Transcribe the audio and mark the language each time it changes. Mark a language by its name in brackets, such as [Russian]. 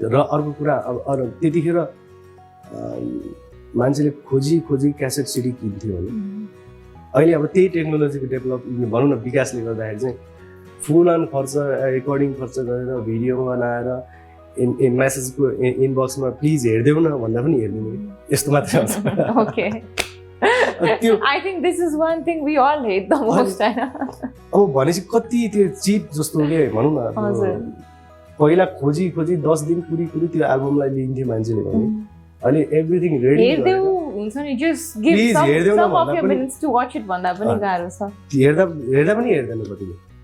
[Nepali] र अर्को कुरा अब त्यतिखेर मान्छेले खोजी क्यासेट सिडी किन्थ्यो भने अहिले अब त्यही टेक्नोलोजीको डेभलप भनौँ न विकासले गर्दाखेरि चाहिँ फुल अन खर्च रेकर्डिङ खर्च गरेर भिडियो बनाएर मेसेजको इनबक्समा प्लिज हेरिदेऊ न भन्दा पनि हेर्दिनु यस्तो मात्रै हुन्छ [English] okay I think this is one thing we all hate the most हैन [Nepali] अब भनेपछि कति त्यो चिप जस्तो के भनौँ न पहिला खोजी 10 दिन पुरी त्यो एल्बमलाई लिन्थ्यो मान्छेले भने अहिले एभ्रिथिङ रेडी हेर्देऊ हुन्छ नि [English] just give some of your minutes to watch it [Nepali] भन्दा पनि गाह्रो छ हेर्दा पनि हेर्दैन कतिले